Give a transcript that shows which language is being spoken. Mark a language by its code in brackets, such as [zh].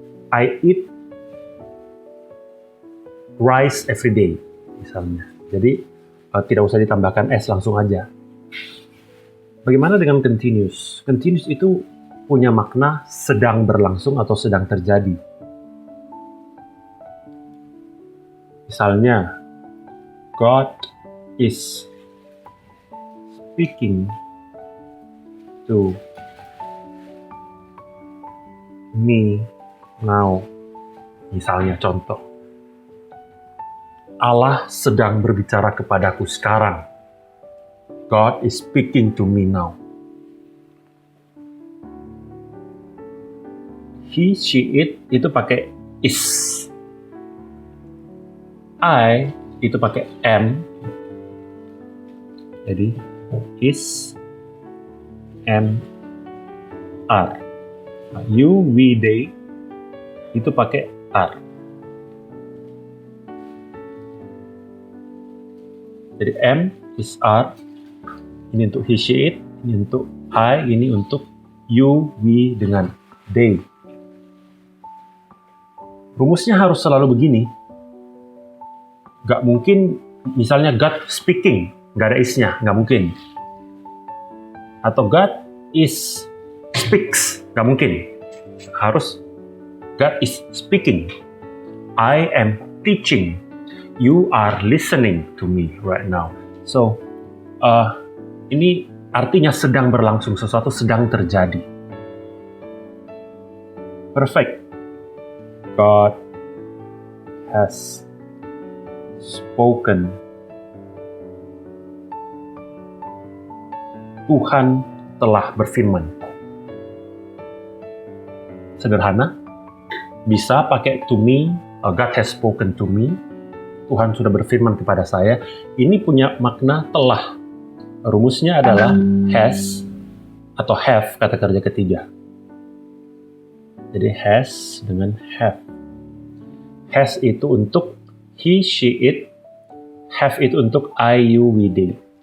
[en] I eat rice every day, [id] misalnya. Jadi tidak usah ditambahkan s, langsung aja. Bagaimana dengan continuous? Continuous itu punya makna sedang berlangsung atau sedang terjadi. Misalnya, [en] God is speaking to me now. [id] Misalnya contoh, Allah sedang berbicara kepadaku sekarang. [en] God is speaking to me now. [id] He, she, it itu pakai is. I itu pakai am. Jadi is, am, are. You, we, they itu pakai are. Jadi am, is, are. Ini untuk he, she, it. Ini untuk I. Ini untuk you, we dengan they. Rumusnya harus selalu begini. Gak mungkin, misalnya God speaking, gak ada is-nya, gak mungkin. Atau God is speaks, gak mungkin. [en] Harus God is speaking. I am teaching. You are listening to me right now. [id] So, ini artinya sedang berlangsung, sesuatu sedang terjadi. [en] Perfect. God has spoken. [id] Tuhan telah berfirman. Sederhana, bisa pakai [en] to me, God has spoken to me. [id] Tuhan sudah berfirman kepada saya. Ini punya makna telah. Rumusnya adalah has atau have kata kerja ketiga. Jadi has dengan have. Has itu untuk he, she, it. Have itu untuk I, you, we, they.